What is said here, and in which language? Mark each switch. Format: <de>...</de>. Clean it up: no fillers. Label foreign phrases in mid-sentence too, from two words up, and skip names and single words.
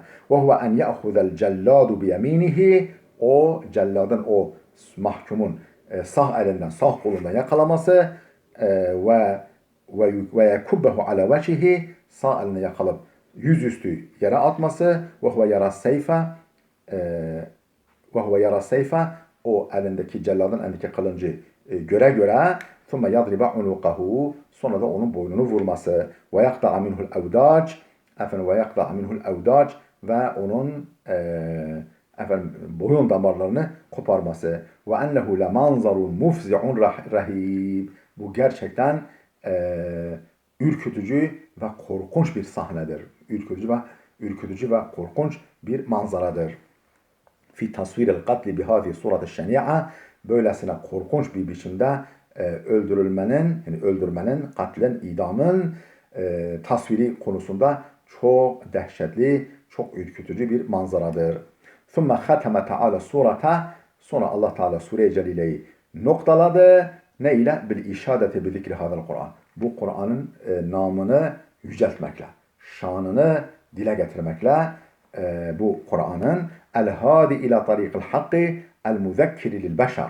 <ar>وهو أن يأخذ الجلاد بيمينه</ar> <tr>o celladın, o mahkumun sağ elinden, sağ kolundan yakalaması</tr> <ar>ويكبه على وجهه</ar> <tr>sağ eline yakalayıp yüzüstü yere atması</tr> <ar>وهو يرى سيفه</ar> <tr>o elindeki celladın elindeki kılıncı göre göre</tr> <ar>ثُمَّ يَضْرِبَ عُنُقَهُ</ar> <tr>sonra da onun boynunu vurması ve</tr> <ar>يَقْطَعَ مِنْهُ الْاَوْدَاجِ</ar> <tr>ve onun boyun damarlarını koparması ve</tr> <ar>اَنَّهُ لَمَنْظَرٌ مُفْزِعٌ رَهِيبٌ</ar> <tr>Bu gerçekten ürkütücü ve korkunç bir sahnedir. Ürkütücü ve korkunç bir manzaradır.</tr> <ar>في تصوير القتل بهذه الصورة الشنيعة</ar> <tr>böylesine korkunç bir biçimde öldürmenin, katlin, idamın tasviri konusunda çok dehşetli, çok ürkütücü bir manzaradır.</tr> <ar>ثُمَّ خَتَمَ تَعَالَ</ar> <tr>surata sonra Allah Teala Sure-i Celile'yi noktaladı. Ne ile?</tr> <ar>بالإشادة بذكر هذا القرآن.</ar> <tr>Bu Kur'an'ın namını yüceltmekle, şanını dile getirmekle bu Kur'an'ın</tr> <ar>الهادي إلى طريق الحق المذكر للبشر.</ar>